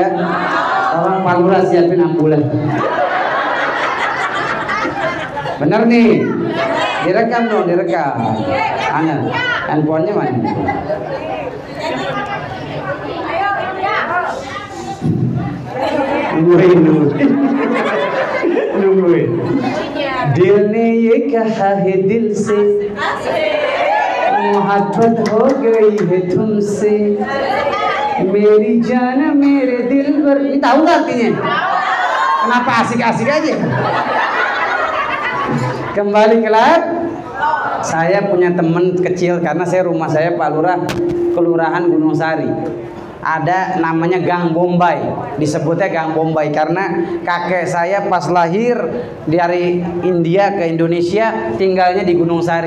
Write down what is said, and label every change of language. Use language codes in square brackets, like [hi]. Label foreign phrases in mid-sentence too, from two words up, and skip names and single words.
[id] Tolong Pak Lurah siapin ambulan. Bener nih, direkam dong, direkam. Handphonenya mana? Nungguin. [hi] दिल ने ये कहा है दिल से मोहब्बत हो गई है तुमसे मेरी जान मेरे दिल पर. [id] Ini tahu nggak artinya? Kenapa asik-asik aja? Kembali ke lab. Saya punya teman kecil karena rumah saya Pak Lurah Kelurahan Gunung Sari. Ada namanya Gang Bombay, disebutnya Gang Bombay karena kakek saya pas lahir dari India ke Indonesia tinggalnya di Gunung Sari.